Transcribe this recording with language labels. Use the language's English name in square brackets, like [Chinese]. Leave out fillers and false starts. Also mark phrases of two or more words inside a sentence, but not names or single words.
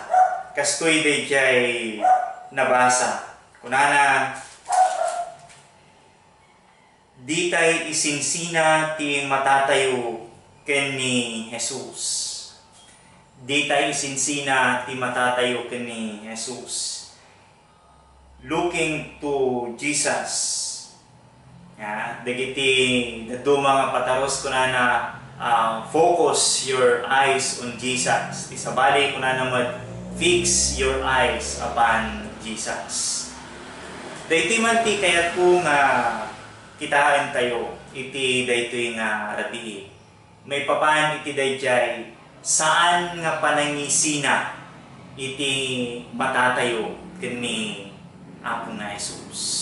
[Iloko] Kastoy dayjay nabasa. Kunana, di tay isinsina ti matatayo ken ni Jesus. Di tay isinsina ti matatayo ken ni Jesus. [English] Looking to Jesus. [Iloko] Ya, dagiti dadu mga pataros kunana [English] focus your eyes on Jesus. [Iloko] Isabali kunana [English] fix your eyes upon Jesus. [Iloko] Dayti man ti kayat ko nga kitaan tayo iti daytoy nga rabii. May papan iti dayjay saan nga panangisina iti matatayo ken ni Apo nga Jesus.